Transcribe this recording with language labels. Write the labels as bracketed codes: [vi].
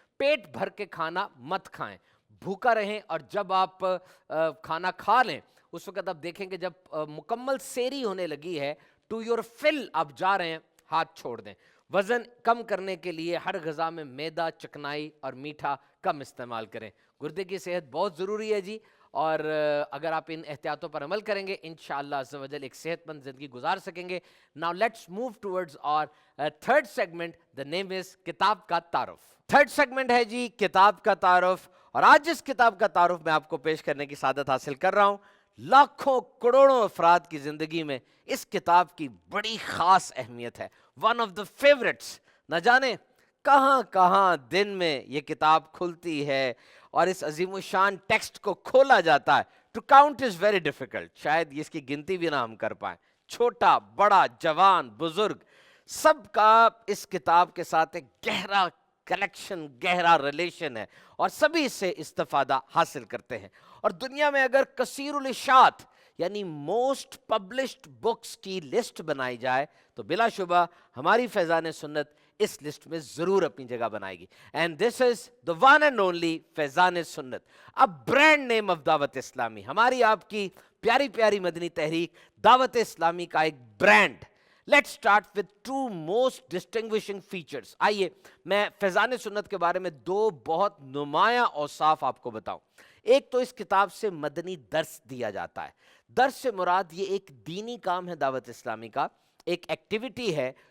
[ur] پیٹ بھر کے کھانا مت کھائیں, بھوکا رہیں, اور جب آپ کھانا کھا لیں اس وقت آپ دیکھیں کہ جب مکمل سیری ہونے لگی ہے, [en] to your full [ur] آپ جا رہے ہیں, ہاتھ چھوڑ دیں. وزن کم کرنے کے لیے ہر غذا میں میدا، چکنائی اور میٹھا کم استعمال کریں. گردے کی صحت بہت ضروری ہے جی، اور اگر آپ ان احتیاطوں پر عمل کریں گے انشاءاللہ عز و جل ایک صحت مند زندگی گزار سکیں گے. [en] Now let's move towards our third segment. The name is [ur] کتاب کا تعارف. تھرڈ سیگمنٹ ہے جی کتاب کا تعارف، اور آج جس کتاب کا تعارف میں آپ کو پیش کرنے کی سعادت حاصل کر رہا ہوں، لاکھوں کروڑوں افراد کی زندگی میں اس کتاب کی بڑی خاص اہمیت ہے. [en] One of the favourites. [ur] نہ جانے کہاں کہاں دن میں یہ کتاب کھلتی ہے اور اس عظیم الشان ٹیکسٹ کو کھولا جاتا ہے. [en] To count is very difficult. [ur] شاید اس کی گنتی بھی نہ ہم کر پائیں. چھوٹا بڑا جوان بزرگ سب کا اس کتاب کے ساتھ ایک گہرا کلیکشن، گہرا ریلیشن ہے، اور سبھی اس سے استفادہ حاصل کرتے ہیں. اور دنیا میں اگر کثیر الاشاعت یعنی [en] most published books [ur] کی لسٹ بنائی جائے تو بلا شبہ ہماری فیضان سنت اس لسٹ میں ضرور اپنی جگہ بنائے گی. [en] And this is the one and only Faizan Sunnat, a brand name of Dawat Islami. [ur] ہماری آپ کی پیاری پیاری مدنی تحریک دعوت اسلامی کا ایک brand. [en] Let's start with to most distinguishing features. [ur] آئیے میں فیضان سنت کے بارے میں دو بہت نمایاں اوصاف آپ کو بتاؤں. ایک تو اس کتاب سے مدنی درس دیا جاتا ہے. درس سے مراد یہ ایک دینی کام ہے دعوت اسلامی کا، ایک ایکٹیویٹی ہے.